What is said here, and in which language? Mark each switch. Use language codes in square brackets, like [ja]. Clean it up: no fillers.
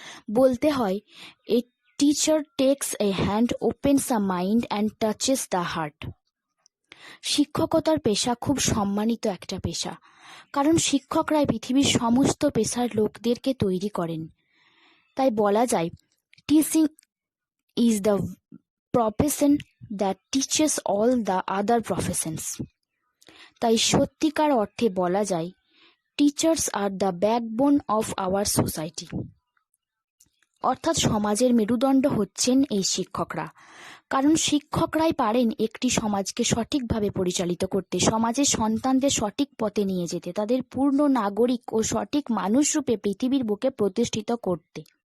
[bn] বলতে হয়, [en] A teacher takes a hand, opens a mind and touches the heart. [bn] শিক্ষকতার পেশা খুব সম্মানিত একটা পেশা, কারণ শিক্ষকরাই পৃথিবীর সমস্ত পেশার লোকদেরকে তৈরি করেন। তাই বলা যায়, [en] Teaching is the profession that teaches all the other professions. [bn] তাই সত্যিকার অর্থে বলা যায়, [en] Teachers are the backbone of our society. [bn] অর্থাৎ সমাজের মেরুদণ্ড হচ্ছেন এই শিক্ষকরা, কারণ শিক্ষকরাই পারেন একটি সমাজকে সঠিকভাবে পরিচালিত করতে, সমাজের সন্তানদের সঠিক পথে নিয়ে যেতে, তাদের পূর্ণ নাগরিক ও সঠিক মানুষ রূপে পৃথিবীর বুকে প্রতিষ্ঠিত করতে।